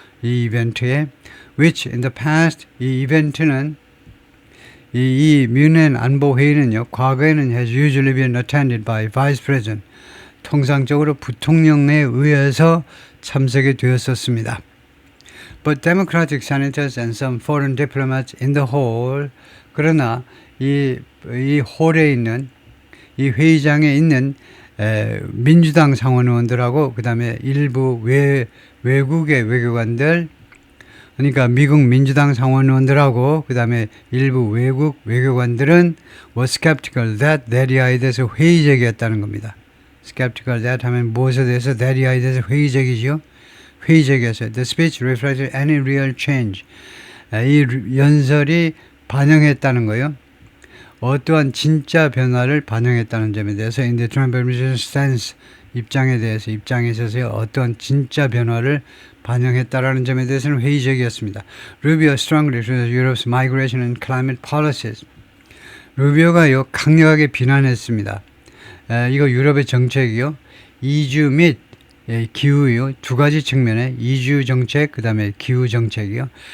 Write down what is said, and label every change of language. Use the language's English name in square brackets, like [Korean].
[Korean] 이 이벤트에 [English] which in the past, [Korean] 이 이벤트는 이 뮌헨 안보회의는요, 과거에는 [English] has usually been attended by Vice President, [Korean] 통상적으로 부통령에 의해서 참석이 되었었습니다. [English] But Democratic senators and some foreign diplomats in the hall, [Korean] 그러나 이 홀에 있는, 이 회의장에 있는 민주당 상원 의원들하고 그 다음에 일부 외국의 외교관들, 그러니까 미국 민주당 상원 의원들하고 그 다음에 일부 외국 외교관들은 [English] were skeptical that [Korean] that에 대해서 회의적이었다는 겁니다. skeptical that 하면 무엇에 대해서 that에 대해서 회의적이죠. 회의적이었어요. [English] The speech reflected any real change. [Korean] 이 연설이 반영했다는 거예요. 어떠한 진짜 변화를 반영했다는 점에 대해서 [English] in the Trump administration stance [Korean] 입장에 있어서 어떠한 진짜 변화를 반영했다라는 점에 대해서는 회의적이었습니다. [English] 루비오 strongly criticized Europe's migration and climate policies. [Korean] 루비오가요 강력하게 비난했습니다. 이거 유럽의 정책이요. 이주 및 기후요. 두 가지 측면에 이주 정책 그 다음에 기후 정책이요.